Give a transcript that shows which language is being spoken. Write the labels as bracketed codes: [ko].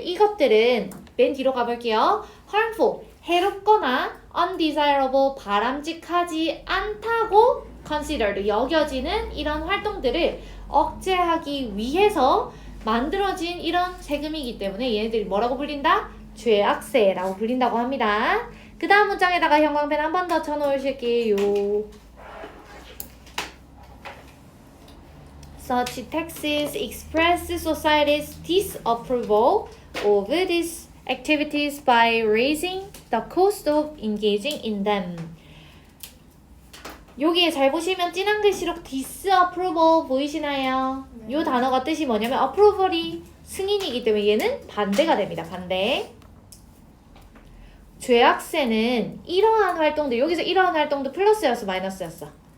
[ko] 이것들은 맨 뒤로 가볼게요. harmful, 해롭거나 undesirable, 바람직하지 않다고 considered, 여겨지는 이런 활동들을 억제하기 위해서 만들어진 이런 세금이기 때문에 얘네들이 뭐라고 불린다? 죄악세라고 불린다고 합니다. 그 다음 문장에다가 형광펜 한 번 더 쳐놓으실게요. [en] Such taxes express society's disapproval of these activities by raising the cost of engaging in them. [ko] 여기에 잘 보시면 진한 글씨로 disapproval 보이시나요? 네. 요 단어가 뜻이 뭐냐면 approval이 승인이기 때문에 얘는 반대가 됩니다. 반대. 죄악세는 이러한 활동들, 여기서 이러한 활동도 플러스였어, 마이너스였어?